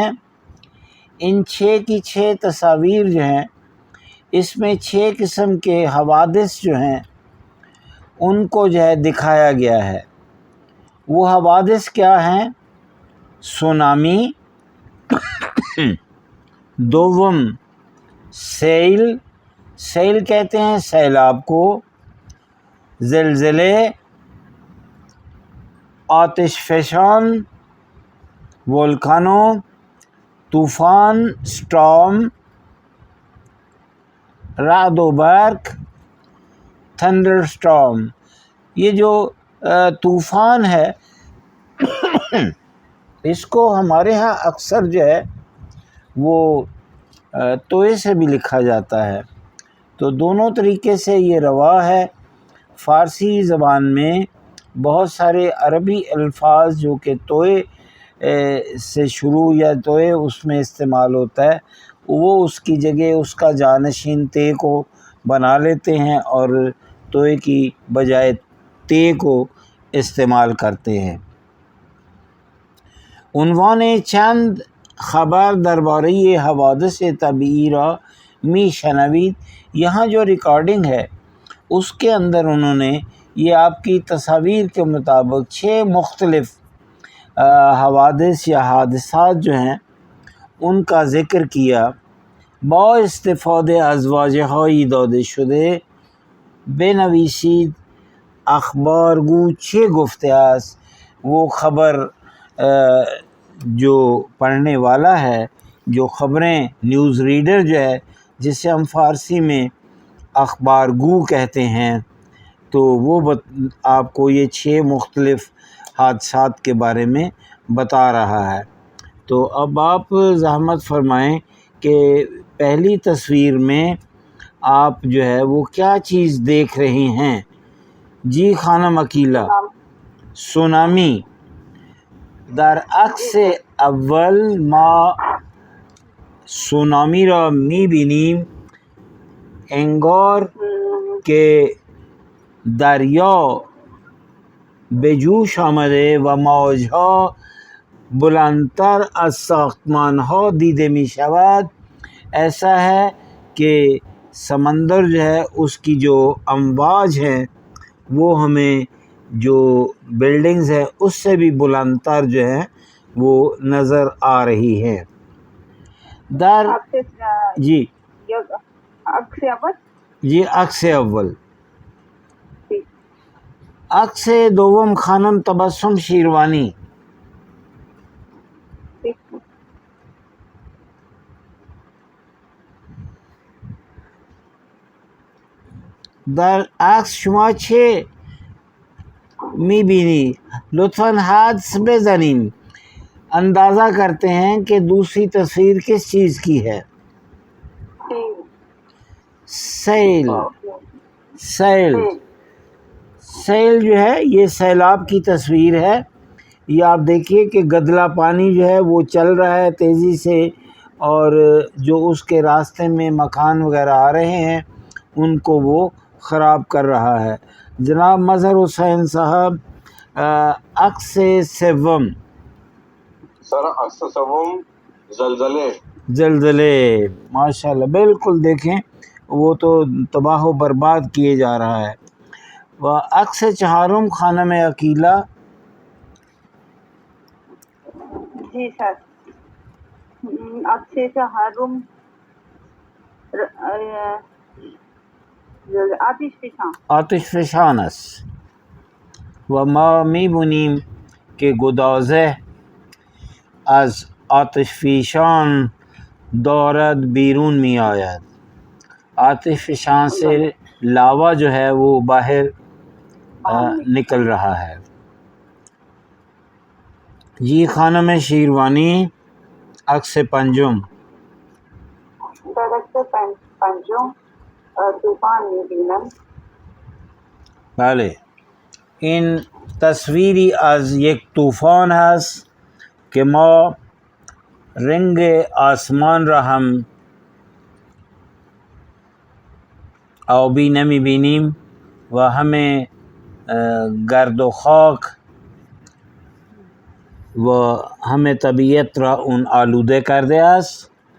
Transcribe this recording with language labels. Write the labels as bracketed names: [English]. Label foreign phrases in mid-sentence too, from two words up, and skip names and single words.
[Urdu] ان 6 کی 6 تصاویر جو ہیں اس میں 6 قسم کے حوادث جو ہیں ان کو جو ہے دکھایا گیا ہے. وہ حوادث کیا ہیں؟ سونامی، دوم سیل کہتے ہیں سیلاب کو، زلزلے، آتش فشان وولکانو، طوفان سٹارم، رعد و برق [English] thunder storm. [Urdu] یہ جو طوفان ہے اس کو ہمارے ہاں اکثر جو ہے وہ توئے سے بھی لکھا جاتا ہے. تو دونوں طریقے سے یہ روا ہے. فارسی زبان میں بہت سارے عربی الفاظ جو کہ توئے سے شروع یا توئے اس میں استعمال ہوتا ہے وہ اس کی جگہ اس کا جانشین تے کو بنا لیتے ہیں اور توئے کی بجائے تے کو استعمال کرتے ہیں. [Persian] عنوان چند خبر درباره حوادث طبیعی را می شنوید. [Urdu] یہاں جو ریکارڈنگ ہے اس کے اندر انہوں نے یہ آپ کی تصاویر کے مطابق 6 مختلف حوادث یا حادثات جو ہیں ان کا ذکر کیا. [Persian] با استفاده از واژه‌هایی داده شده بنویسید اخبار گو چه گفته است. [Urdu] وہ خبر جو پڑھنے والا ہے، جو خبریں [English] news reader [Urdu] جو ہے، جسے ہم فارسی میں [Persian] اخبار گو [Urdu] کہتے ہیں، تو وہ آپ کو یہ 6 مختلف حادثات کے بارے میں بتا رہا ہے. تو اب آپ زحمت فرمائیں کہ پہلی تصویر میں آپ جو ہے وہ کیا چیز دیکھ رہے ہیں؟ جی خانم عقیلہ. سونامی. [Persian] در عکس اول ما سونامی را میبینیم انگار که دریا به جوش آمده و موجها بلندتر از ساختمانها دیده می شود. [Urdu] ایسا ہے کہ سمندر جو ہے اس کی جو امواج ہیں وہ ہمیں جو بلڈنگز ہیں اس سے بھی بلندتر جو ہیں وہ نظر آ رہی ہیں. جی جی [Persian] عکس اول. عکس دوم خانم تبسم شیروانی. در عکس شما چه میبینی؟ لطفاً حدس بزنین، [Urdu] اندازہ کرتے ہیں کہ دوسری تصویر کس چیز کی ہے. [Persian] سیل. سیل. [Urdu] سیل جو ہے یہ سیلاب کی تصویر ہے. یہ آپ دیکھیے کہ گدلا پانی جو ہے وہ چل رہا ہے تیزی سے، اور جو اس کے راستے میں مکان وغیرہ آ رہے ہیں ان کو وہ خراب کر رہا ہے. [Persian] جناب مظہر حسین صاحب عکس سوم. سر عکس سوم زلزلے. [Urdu] زلزلے ماشاءاللہ بالکل دیکھیں وہ تو تباہ و برباد کیے جا رہا ہے. [Persian] و عکس چہارم خانم عقیلہ. جی سر عکس چہارم آتش فشان. آتش فشان است. و ما میبینیم که گدازه از آتش فشان دارد بیرون می آید. [Urdu] آتش فشان سے لاوا جو ہے وہ باہر نکل رہا ہے. [Persian] جی خانم شیروانی عکس پنجم. در عکس پنجم طوفان میبینم. بله این تصویری از یک طوفان هست که ما رنگ آسمان را هم آبی نمی بینیم و ہمیں گرد و خاک و ہمیں طبیعت را اون آلوده کرده است.